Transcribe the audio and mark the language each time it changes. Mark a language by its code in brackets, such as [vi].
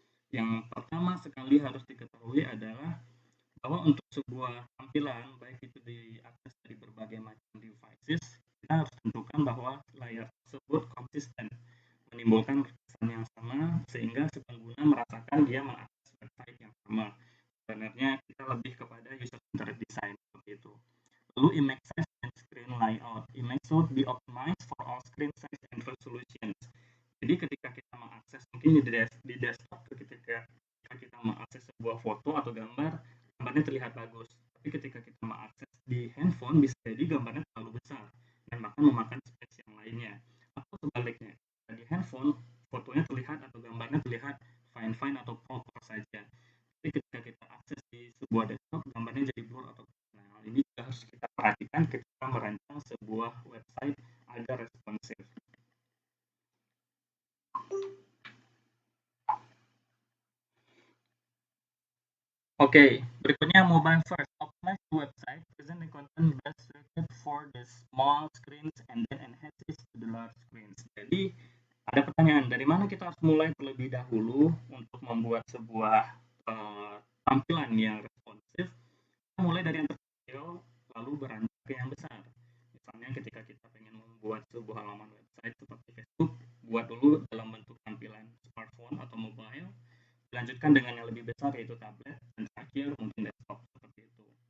[id] Yang pertama sekali harus diketahui adalah bahwa untuk sebuah tampilan, baik itu diakses dari berbagai macam devices, kita harus tentukan bahwa layar tersebut konsisten, menimbulkan kesan yang sama, sehingga si pengguna merasakan dia mengakses website yang sama. Sebenarnya kita lebih kepada user-centered design seperti itu. Lalu [en] image size and screen layout. Image should be optimized for all screen size and resolutions. [id] Jadi ketika kita mengakses mungkin di desktop, ketika kita mengakses sebuah foto atau gambarnya terlihat bagus. Tapi ketika kita mengakses di handphone, bisa jadi gambarnya terlalu besar dan bahkan memakan space yang lainnya. Atau sebaliknya, di handphone fotonya terlihat atau gambarnya terlihat fine-fine atau proper saja. Tapi ketika kita akses di sebuah desktop, gambarnya jadi blur atau ini juga harus kita perhatikan ketika merancang sebuah website agar responsif. Oke, berikutnya mobile first. [en] Optimize the website, present the content best suited for the small screens and then enhance it to the large screens. [id] Jadi ada pertanyaan, dari mana kita harus mulai terlebih dahulu untuk membuat sebuah tampilan yang responsif? Kita mulai dari yang terkecil lalu beranjak ke yang besar. Misalnya ketika kita ingin membuat sebuah halaman website seperti Facebook, buat dulu dalam bentuk tampilan smartphone atau mobile, dilanjutkan dengan yang lebih besar yaitu tablet, dan terakhir mungkin desktop seperti itu.